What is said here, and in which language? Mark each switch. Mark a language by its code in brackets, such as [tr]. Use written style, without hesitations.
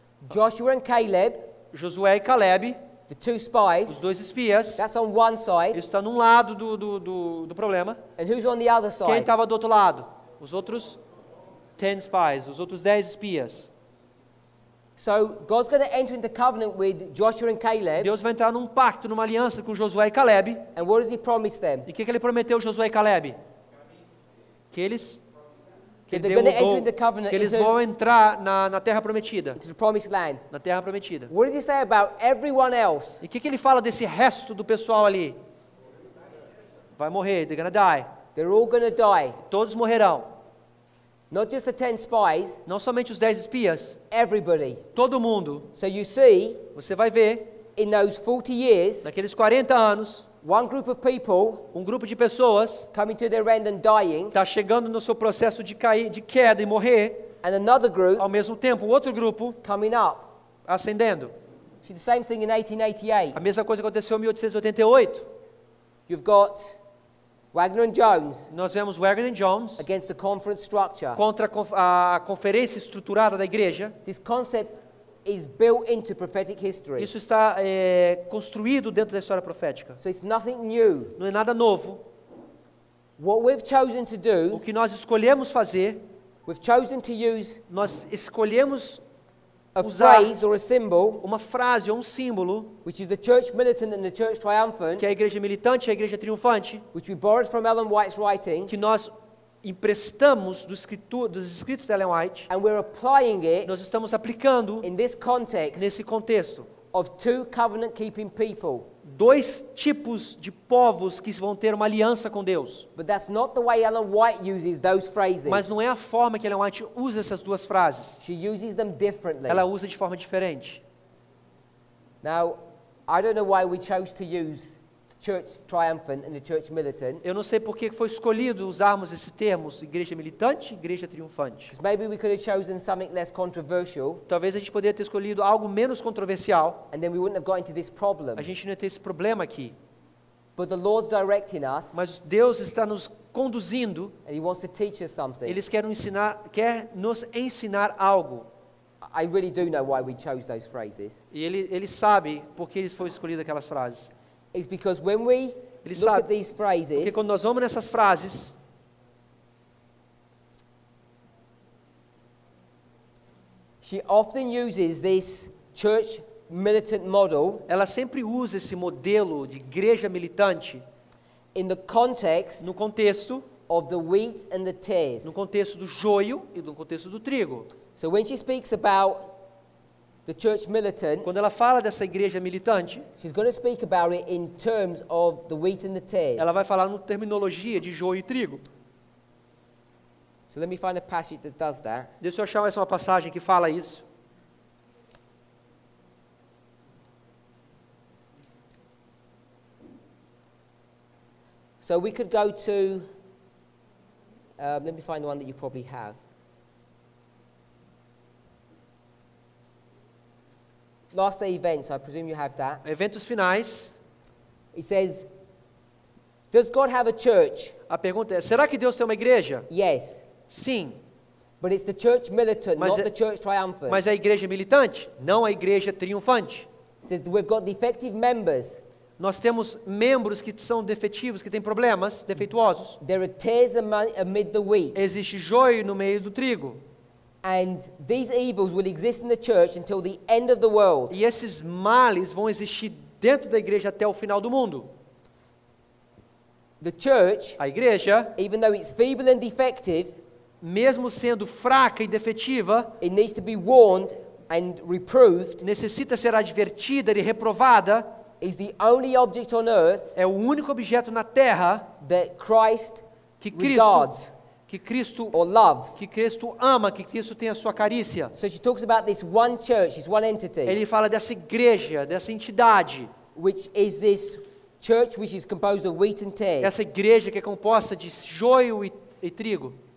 [en] Joshua and Caleb, [pt] Josué e Caleb, [en] the two [pt] os [en] spies, [pt] 2 espias, [en] that's on one side. [pt] isso está num lado do problema. [en] And who's on the other [pt] Quem [en] side? [pt] estava do outro lado? Os outros 10 spies, os outros 10 espias. [en] So God's going to enter into covenant with Joshua and Caleb. [pt] Deus vai entrar num pacto, numa aliança com Josué e Caleb. [en] And what does he promise them? [pt] E o que ele prometeu Josué e Caleb? Que eles [en] That they're going to enter into covenant [pt] que eles [en] into [pt] vão entrar na terra prometida, [en] the promised land. [pt] na terra prometida. [en] What does he say about everyone else? [pt] E o que ele fala desse resto do pessoal ali? Vai morrer, [en] they're gonna die. They're all going to die. [pt] Todos morrerão. [en] Not just the 10 spies, [pt] Não somente os 10 espias, [en] everybody. [pt] todo mundo. [en] So you see, [pt] Você vai ver, [en] in those 40 years, [pt] naqueles 40 anos, [en] one group of people [pt] um grupo de pessoas [en] coming to their end and dying, [pt] está chegando no seu processo de queda e morrer, [en] and another group [pt] ao mesmo tempo, outro grupo [en] coming up. [pt] ascendendo. [en] See the same thing in 1888. [pt] A mesma coisa aconteceu em 1888. [en] You've got Wagner and Jones [pt] Nós vemos Wagner e Jones [en] against the conference structure. [pt] contra a conferência estruturada da igreja. [en] This concept is built into prophetic history. [pt] Isso está construído dentro da história profética. [en] So it's nothing new. [pt] Não é nada novo. [en] What we've chosen to [pt] O [en] do, [pt] que nós escolhemos fazer, [en] we've chosen to use [pt] nós escolhemos [en] a [pt] usar [en] phrase or a symbol, [pt] uma frase ou um símbolo, [en] which is the church militant and the church triumphant, [pt] que é a igreja militante e a igreja triunfante, [en] which we borrowed from Ellen White's writings, [pt] que nós emprestamos dos escritos de Ellen White, [en] and we're applying it [pt] nós estamos aplicando [en] in this context [pt] nesse contexto. [en] of two covenant-keeping people. [pt] 2 tipos de povos que vão ter uma aliança com Deus. [en] But that's not the way Ellen White uses those phrases. [pt] Mas não é a forma que Ellen White usa essas 2 frases. [en] She uses them differently. [pt] Ela usa de forma diferente. [en] Now, I don't know why we chose to use the church triumphant and the church militant. [pt] Eu não sei por que foi escolhido usarmos esse termo, igreja militante e igreja triunfante. [en] Because maybe we could have chosen something less controversial, [pt] Talvez a gente poderia ter escolhido algo menos controversial. [en] and then we wouldn't have got into this problem. [pt] A gente não ia ter esse problema aqui. [en] But the Lord's directing us, [pt] Mas Deus está nos conduzindo. [en] and He wants to teach us something. [pt] Quer nos ensinar algo. [en] I really do know why we chose those phrases. [pt] E ele sabe por que foram escolhidas aquelas frases. [en] It's because when we [pt] Ele [en] look [pt] sabe. [en] at these [pt] Porque [en] phrases, [pt] quando nós vamos nessas frases, [en] she often uses this church militant model [pt] ela sempre usa esse modelo de igreja militante [en] in the context [pt] no contexto [en] of the wheat and the tares. [pt] do joio e no contexto do trigo. [en] So when she speaks about the church militant, [pt] quando ela fala dessa igreja militante, [en] she's going to speak about it in terms of the wheat and the tares. [pt] ela vai falar na terminologia de joio e trigo. [en] So let me find a passage that does that. [pt] Deixa eu achar mais uma passagem que fala isso. [en] So we could go to, let me find the one that you probably have. Last day events, I presume you have that. [pt] Eventos finais. [en] It says, does God have a church? [pt] A pergunta é, será que Deus tem uma igreja? [en] Yes. [pt] Sim. [en] But it's the church militant, [pt] Mas [en] not [pt] é- [en] the church triumphant. [pt] Mas a igreja militante? Não a igreja triunfante. [en] It says that we've got defective members. [pt] Nós temos membros que são defetivos, que têm problemas, defeituosos. [en] There are tares amid the wheat. [pt] Existe joio no meio do trigo. [en] And these evils will exist in the church until the end of the world. [pt] E esses males vão existir dentro da igreja até o final do mundo. [en] The church, [pt] A igreja, [en] even though it's feeble and defective, [pt] mesmo sendo fraca e defetiva, [en] it needs to be warned and reproved, [pt] necessita ser advertida e reprovada. [en] is the only object on earth [pt] É o único objeto na terra [en] that Christ [pt] que [en] regards [pt] Cristo [en] or loves. [pt] ama, que Cristo tem a sua carícia. [en] So she talks about this one church, this one entity, [pt] Ele fala dessa igreja, dessa entidade, [en] which is this church which is composed of wheat and tares. [pt] essa igreja que é composta de joio e trigo.